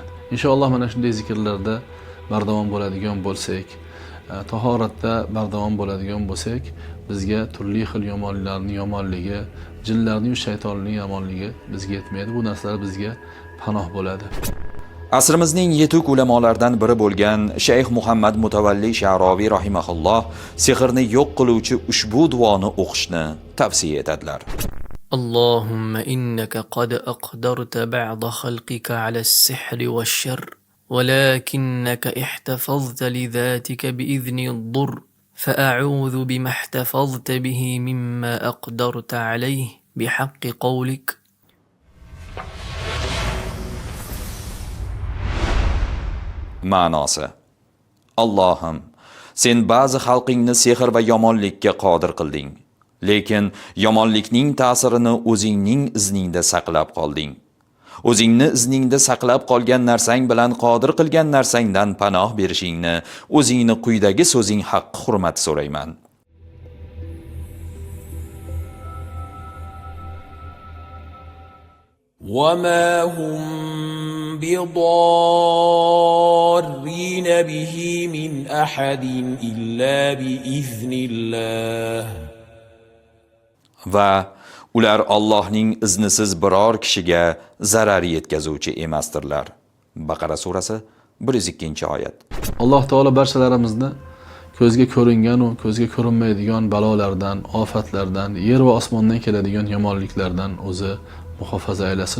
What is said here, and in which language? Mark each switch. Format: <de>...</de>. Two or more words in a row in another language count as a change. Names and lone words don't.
<uz>Inshaalloh mana shunday zikrlarda bardavom bo'ladigan bo'lsak, tahoratda bardavom bo'ladigan bo'lsak, bizga turli xil yomonliklarning yomonligi, jinlarning va shaytonlarning yomonligi bizga yetmaydi. Bu narsalar bizga panoh bo'ladi. Asrimizning yetuk ulamolaridan biri bo'lgan Shayx Muhammad Mutavalli Sha'roviy rahimahulloh sehrni yo'q qiluvchi ushbu duoni o'qishni tavsiya etadilar.</uz> <ar>اللهم إنك قد أقدرت بعض خلقك على السحر والشر ولكنك احتفظت لذاتك بإذن الضر فأعوذ بما احتفظت به مما أقدرت عليه بحق قولك</ar> <uz>Ma'nosi: Allohim, sen ba'zi xalqingni sehr va yomonlikka qodir qilding, lekin yomonlikning ta'sirini o'zingning izningda saqlab qolding. O'zingni izningda saqlab qolgan narsang bilan qodir qilgan narsangdan panoh berishingni o'zingni quyidagi so'zing haqqi hurmati so'rayman.</uz> <ar>وما هم بضارين به من أحد إلا بإذن الله</ar> <uz>Va ular Allohning iznisiz biror kishiga zarar yetkazuvchi emasdirlar. Baqara surasi 102-oyat. Alloh taolo barchalarimizni ko'zga ko'ringan va ko'zga ko'rinmaydigan balolardan, ofatlardan, yer va osmondan keladigan yomonliklardan o'zi muhofaza aylasin.</uz>